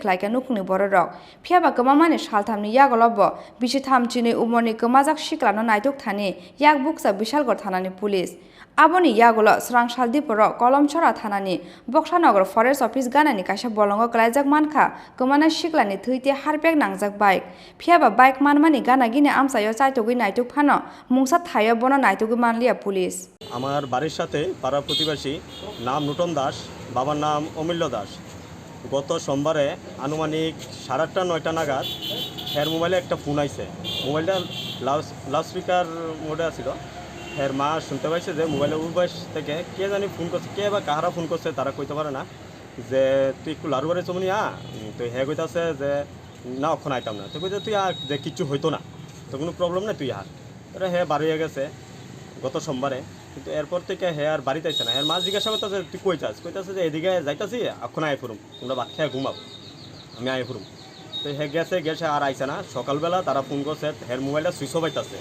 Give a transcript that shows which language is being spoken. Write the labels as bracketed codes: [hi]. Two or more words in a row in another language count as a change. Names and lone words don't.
[trp] खलाइका नुखुंनि बर रक फियाबा कमामानि सालथामनि यागलबो बिसिथामचिनि उमरनि कमाजाक सिख्लानो नायथुक थानि याक बुकसा बिशालगड़ थानानि पुलिस आबोनि यागल स्रांसाल दिपर कलमछरा थानानि बक्सानगर फरेस्ट अफिस गानानि काइसा बलंग क्लाइजाक मानखा कमाना सिख्लानि थैते हारपेक नांजाक बाइक फियाबा बाइक मानमानि गाना गिने आमसायो चाइतगै नायथुक फानो मुंसा थायो बनो नायथुगै मानलिया पुलिस [bn] আমার বাড়ির সাথে পাড়া প্রতিবেশী নাম নূতন দাস বাবার নাম অমূল্য দাস গত সোমবারে আনুমানিক 8:30 9টা নাগাদ এর মোবাইলে একটা ফোন আইছে মোবাইলটা [en] loudspeaker mode [bn] আছিল এর মা শুনতে পাইছে যে মোবাইলের উপাস থেকে কে জানি ফোন করছে কে বা কাহারা ফোন করছে তারা কইতে পারে না যে তুই একটু লাড়ুবাড়ি চমনি তো হ্যাঁ কইতাছে যে না অক্ষণ আইতাম না তো কইতে তুই যে কিচ্ছু হইতো না তো কোনো প্রবলেম নেই তুই হ্যাঁ বাড়ি হয়ে গেছে গত সোমবারে কিন্তু এরপর থেকে হ্যাঁ আর বাড়িতে আইছে না এর মা জিজ্ঞাসা করতেছে তুই কইতাছে যে এদিকে যাইতাছি এখন আয় ফুরুম তোমরা ভাত খেয়ে ঘুমাও আমি আয় ফুরুম তো হ্যাঁ গেছে আর আইছে না সকালবেলা তারা ফোন করছে হের মোবাইলটা [en] switch off